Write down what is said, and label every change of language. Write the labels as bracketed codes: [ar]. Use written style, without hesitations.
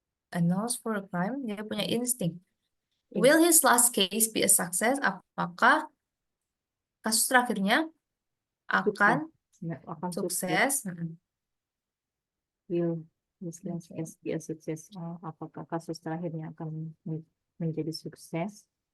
[en] A nose for crime, [id] dia punya insting. [en] Will his last case be a success? [id] Apakah kasus terakhirnya akan sukses? [en] Will his last case be a success? [id] Apakah kasus terakhirnya akan menjadi sukses?